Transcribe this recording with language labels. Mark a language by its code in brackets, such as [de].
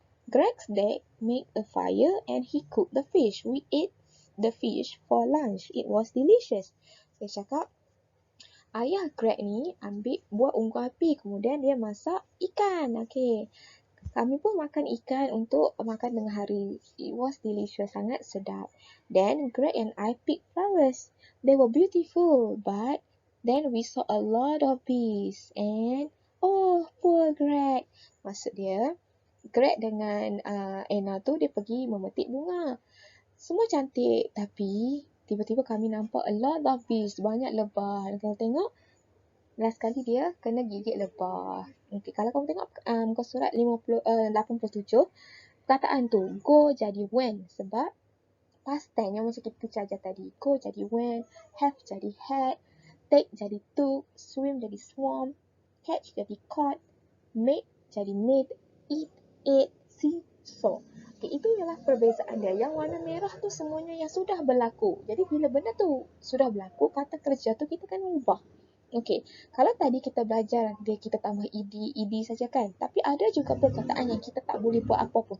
[en] Greg's dad made a fire and he cooked the fish. We ate the fish for lunch. It was delicious. [ms] Saya cakap, ayah Greg ni buat unggun api, kemudian dia masak ikan. Okey. Kami pun makan ikan untuk makan tengah hari. [en] It was delicious, [ms] sangat sedap. [en] Then Greg and I picked flowers. They were beautiful, but then we saw a lot of bees. And oh, poor Greg. [ms] Maksud dia, Greg dengan Anna tu dia pergi memetik bunga. Semua cantik, tapi tiba-tiba kami nampak [en] a lot of bees, [ms] banyak lebah. Dan kalau tengok, last kali dia kena gigit lebah. Okay, kalau kamu tengok muka surat 87, perkataan tu go jadi went sebab past tense yang macam kita ajar tadi. [en] Go jadi went, have jadi had, take jadi took, swim jadi swam, catch jadi caught, make jadi made, eat, ate, see, saw. [ms] Okay, itu ialah perbezaan dia. Yang warna merah tu semuanya yang sudah berlaku. Jadi bila benda tu sudah berlaku, kata kerja tu kita kena ubah. Okey, kalau tadi kita belajar kita tambah ed saja kan. Tapi ada juga perkataan yang kita tak boleh buat apa-apa.